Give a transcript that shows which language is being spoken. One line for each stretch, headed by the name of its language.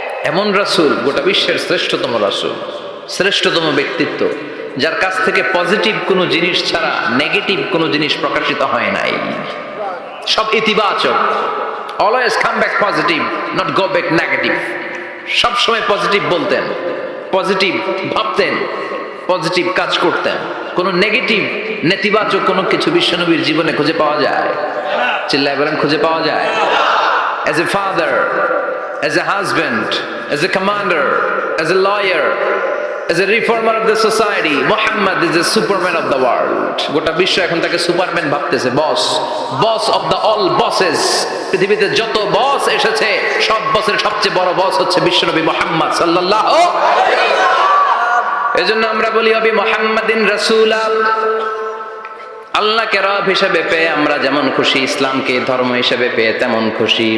Bangla: এমন রাসূল, গোটা বিশ্বের শ্রেষ্ঠতম রাসূল, শ্রেষ্ঠতম ব্যক্তিত্ব, যার কাছ থেকে পজিটিভ কোনো জিনিস ছাড়া নেগেটিভ কোনো জিনিস প্রকাশিত হয় নাই। সব ইতিবাচক।
English: Always come back positive, not go back negative.
Bangla: সবসময় পজিটিভ বলতেন, পজিটিভ ভাবতেন, পজিটিভ কাজ করতেন। কোন নেগেটিভ, নেতিবাচক কোনো কিছু বিশ্বনবীর জীবনে খুঁজে পাওয়া যায়? চিল্লায় বলেন, খুঁজে পাওয়া যায়?
English: As a father, as a husband, as a commander, as a lawyer, as a reformer of the society, Muhammad is the superman of the world.
Bangla: গোটা বিশ্ব এখন তাকে সুপারম্যান ভাবতেছে, বস,
English: Boss of the all bosses.
Bangla: পৃথিবীতে যত বস এসেছে, সব বসের সবচেয়ে বড় বস হচ্ছে বিশ্বনবী মুহাম্মদ সাল্লাল্লাহু আলাইহি ওয়াসাল্লাম। এজন্য আমরা বলি
Arabic: ওয়াবি মুহাম্মাদিন রাসূলা,
Bangla: আল্লাহকে রব হিসেবে পেয়ে আমরা যেমন খুশি, ইসলামকে ধর্ম হিসেবে পেয়ে তেমন খুশি।